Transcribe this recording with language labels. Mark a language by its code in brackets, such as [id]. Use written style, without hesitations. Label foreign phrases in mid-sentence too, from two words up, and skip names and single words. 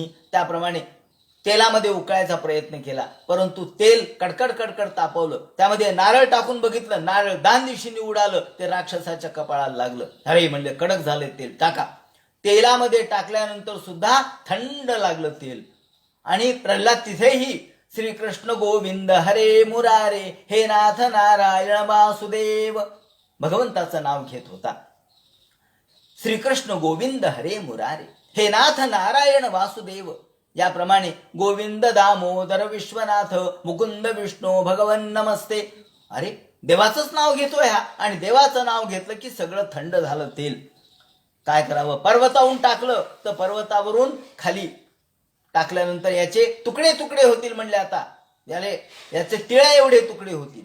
[mr] त्याप्रमाणे तेलामध्ये उकळायचा प्रयत्न केला, परंतु तेल कडकड कडकड तापवलं. त्यामध्ये नारळ टाकून बघितलं, नारळ दान दिशेने उडालं, ते राक्षसाच्या कपाळाला लागलं. अरे म्हणले, कडक झाले तेल, टाका. तेलामध्ये टाकल्यानंतर सुद्धा थंड लागलं तेल. आणि प्रल्हाद तिथेही श्रीकृष्ण गोविंद हरे मुरारे हे नाथ नारायण वासुदेव भगवंताचं नाव घेत होता. श्रीकृष्ण गोविंद हरे मुरारे हे नाथ नारायण वासुदेव. याप्रमाणे गोविंद दामोदर विश्वनाथ मुकुंद विष्णू [sa] भगवन नमस्ते. [mr] अरे देवाचंच नाव घेतोय हा, आणि देवाचं नाव घेतलं की सगळं थंड झालं तेल. काय करावं? पर्वतावरून टाकलं तर पर्वतावरून खाली टाकल्यानंतर याचे तुकडे तुकडे होतील म्हणले. आता याचे तिळ्या एवढे तुकडे होतील.